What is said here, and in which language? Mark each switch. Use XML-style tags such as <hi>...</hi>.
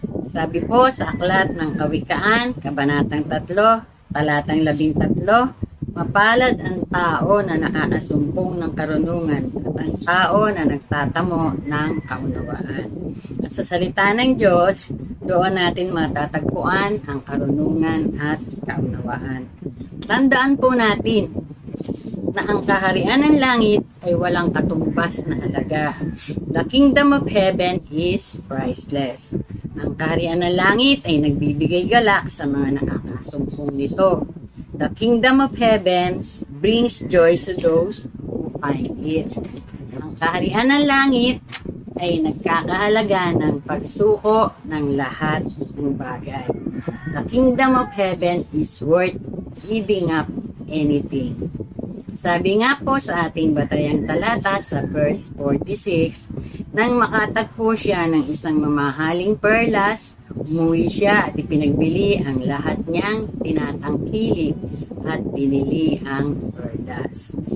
<tl>Sabi po sa aklat ng Kawikaan, Kabanatang 3, Talatang 13, mapalad ang tao na nakakasumpong ng karunungan at ang tao na nagtatamo ng kaunawaan. At sa salita ng Diyos, doon natin matatagpuan ang karunungan at kaunawaan. Tandaan po natin na ang kaharian ng langit ay walang katumbas na halaga.</tl> <en>The kingdom of heaven is priceless.</en> <tl>Ang kaharian ng langit ay nagbibigay galak sa mga nakakasumpong nito.</tl> <en>The kingdom of heaven brings joy to those who find it.</en> <tl>Ang kaharian ng langit ay nagkakahalaga ng pagsuko ng lahat ng bagay.</tl> <en>The kingdom of heaven is worth giving up anything.</en> <tl>Sabi nga po sa ating batayang talata sa verse 46, nang makatagpo siya ng isang mamahaling perlas, umuwi siya at ipinagbili ang lahat niyang tinatangkilik at binili ang perlas.</tl>